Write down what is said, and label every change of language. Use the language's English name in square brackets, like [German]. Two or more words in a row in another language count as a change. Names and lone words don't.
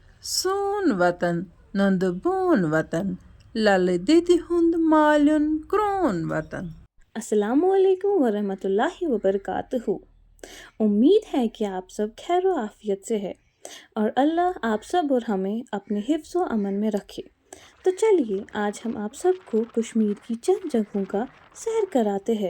[Kashmiri] سون وطن نند بون وطن لل دیدی ہند مالن کرون وطن۔ [Arabic] السلام علیکم ورحمۃ اللہ وبرکاتہ۔ [Urdu] امید ہے کہ آپ سب خیر و عافیت سے ہے اور اللہ آپ سب اور ہمیں اپنے حفظ و امن میں رکھے۔ تو چلیے آج ہم آپ سب کو کشمیر کی چند جگہوں کا سیر کراتے ہیں۔